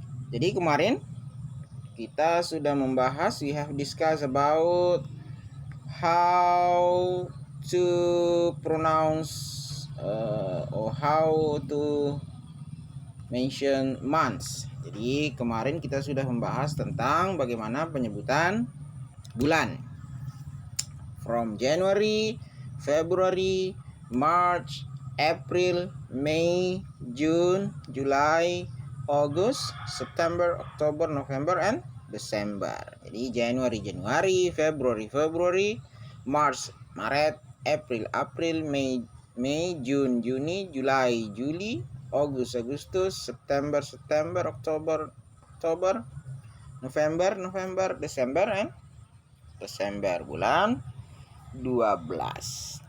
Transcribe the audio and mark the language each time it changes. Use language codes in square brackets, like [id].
[id] Jadi kemarin kita sudah membahas, [en] we have discussed about how to pronounce or how to mention months. [id] Jadi kemarin kita sudah membahas tentang bagaimana penyebutan bulan. [en] From January, February, March, April, May, June, July, August, September, October, November, and December. [id] Jadi Januari, Februari, March, Maret, April, [en] May, June, [id] Juni, July, Juli, Agustus, September, Oktober, November, Desember, and Desember, bulan 12.